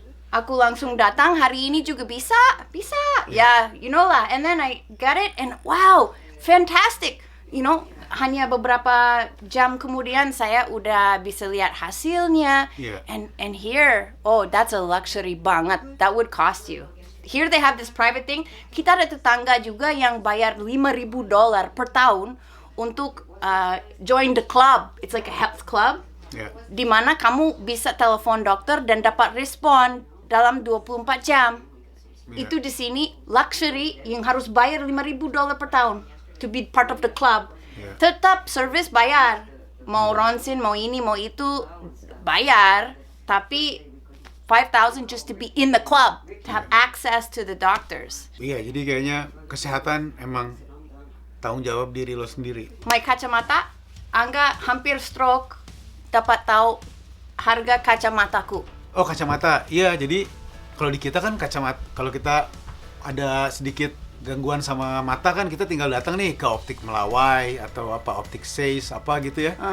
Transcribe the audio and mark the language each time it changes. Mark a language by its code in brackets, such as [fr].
[id] Aku langsung datang, hari ini juga bisa, ya, [en] you know [id] lah. [en] And then I got it, and wow, fantastic, you know. [id] Hanya beberapa jam kemudian saya udah bisa lihat hasilnya. [en] Yeah. And here, oh, that's a luxury [id] banget. [en] That would cost you. Here they have this private thing. [id] Kita ada tetangga juga yang bayar $5,000 per tahun untuk [en] join the club. It's like a health club. [id] Ya. Di mana kamu bisa telepon dokter dan dapat respon dalam 24 jam. [en] Yeah. [id] Itu di sini luxury yang harus bayar $5,000 per tahun [en] to be part of the club. Yeah. [id] Tetap service bayar. Mau ronsen, mau ini, mau itu bayar, tapi [en] 5,000 just to be in the club, to have access to the doctors. [id] Iya, jadi kayaknya kesehatan emang tanggung jawab diri lo sendiri. [en] My [id] kacamata, Angga hampir stroke, dapat tahu harga kacamataku. Oh, kacamata. Iya, jadi kalau di kita kan kacamata, kalau kita ada sedikit gangguan sama mata kan, kita tinggal datang nih ke optik Melawai atau apa optik Seis apa gitu ya.